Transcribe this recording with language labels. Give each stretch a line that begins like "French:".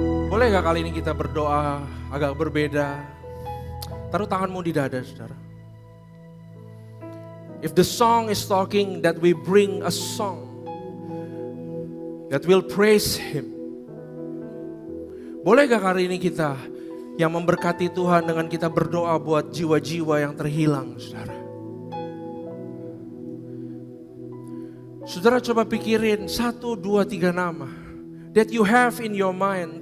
Indonesian: Boleh gak kali ini kita berdoa agak berbeda? Taruh tanganmu di dada, saudara.
English: If the song is talking, that we bring a song that will praise Him.
Indonesian: Boleh gak kali ini kita yang memberkati Tuhan dengan kita berdoa buat jiwa-jiwa yang terhilang, saudara. Saudara coba pikirin 1, 2, 3 nama
English: that you have in your mind.